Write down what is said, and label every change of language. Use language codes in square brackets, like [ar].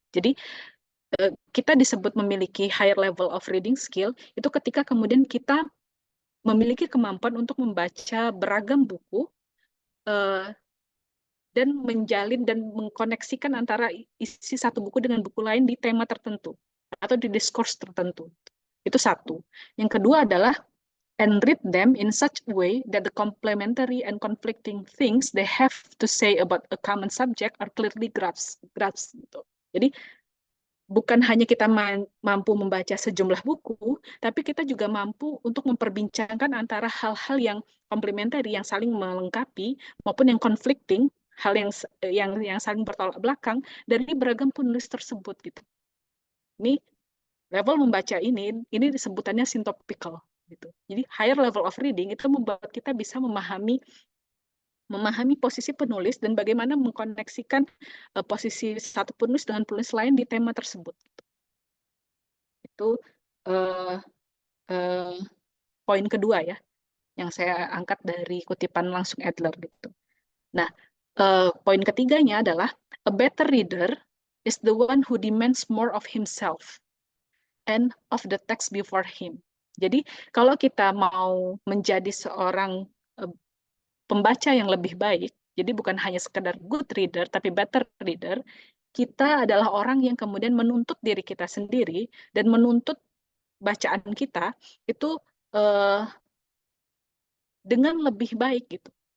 [id] Jadi kita disebut memiliki [en] higher level of reading skill [id] itu ketika kemudian kita memiliki kemampuan untuk membaca beragam buku uh, dan menjalin dan mengkoneksikan antara isi satu buku dengan buku lain di tema tertentu atau di diskurs tertentu. Itu satu. [en] Yang kedua adalah and read them in such a way that the complementary and conflicting things they have to say about a common subject are clearly grasped gitu. [id] Jadi bukan hanya kita mampu membaca sejumlah buku, tapi kita juga mampu untuk memperbincangkan antara hal-hal yang komplementer, yang saling melengkapi, maupun yang conflicting, hal yang saling bertolak belakang dari beragam penulis tersebut gitu. Ini level membaca ini disebutannya syntopical gitu. Jadi [en] higher level of reading [id] itu membuat kita bisa memahami posisi penulis dan bagaimana mengkoneksikan posisi satu penulis dengan penulis lain di tema tersebut. Itu uh, uh, poin kedua ya, yang saya angkat dari kutipan langsung Adler gitu. Nah, poin ketiganya adalah [en] a better reader is the one who demands more of himself and of the text before him. [id] Jadi kalau kita mau menjadi seorang pembaca yang lebih baik, jadi bukan hanya sekedar good reader, tapi better reader, kita adalah orang yang kemudian menuntut diri kita sendiri dan menuntut bacaan kita itu dengan lebih baik gitu.